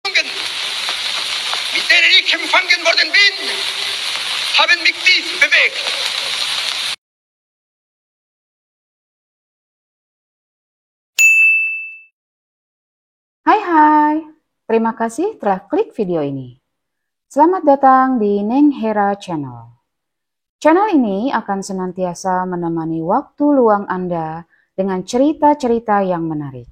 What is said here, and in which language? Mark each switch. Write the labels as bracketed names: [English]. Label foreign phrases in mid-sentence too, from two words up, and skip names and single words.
[German] Mit denen ich empfangen worden bin, haben mich tief bewegt. [Indonesian] Hai, terima kasih telah klik video ini. Selamat datang di Neng Hera Channel. Channel ini akan senantiasa menemani waktu luang Anda dengan cerita-cerita yang menarik.